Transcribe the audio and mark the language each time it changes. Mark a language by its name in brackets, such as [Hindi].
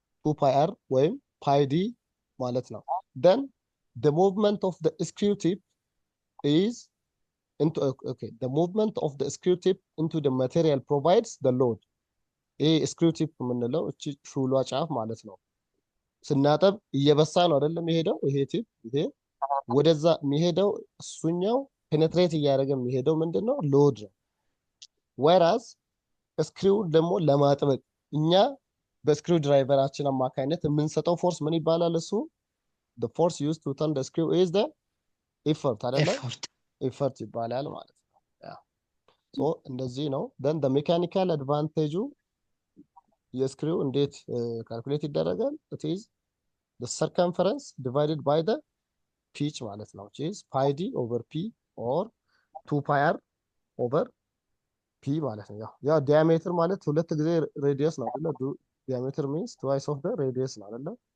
[Amharic] 2 ፓይ አር ወይም ፓይ ዲ ማለት ነው። [English] then the movement of the screw tip is into the movement of the screw tip into the material provides the load [Amharic] ይሄ ስክሪው ቲፕ የምንለው እቺ ሹሏ ጫፍ ማለት ነው። ስናጠብ እየበሳ ነው አይደለም የሚሄደው ይሄ ቲፕ ይሄ ወደዛ የሚሄደው እሱኛው ፔኔትሬት እያደረገ የሚሄደው ምንድነው? ሎድ ነው። ወራስ ስክሪው ደግሞ ለማጥበቅ እኛ በስክሪው ድራይቨራችን አማካኝነት የምንሰጠው ፎርስ ምን ይባላል? እሱ [English] the force used to turn the screw is the effort [Amharic] አይደለ? effort ይባላል ማለት ነው። ያ ሶ እንደዚህ ነው። [English] then the mechanical advantage [Amharic] የስክሪው እንዴት ካልኩሌት ይደረጋል? [English] it is the circumference divided by the pitch ማለት ነው which is pi d over p or 2 pi r over p ማለት ነው። [Amharic] ያው ዲያሜትር ማለት ሁለት ጊዜ ሬዲየስ ነው አይደል? ዲያሜትር [English] means twice of the radius [Amharic] ነው አይደል?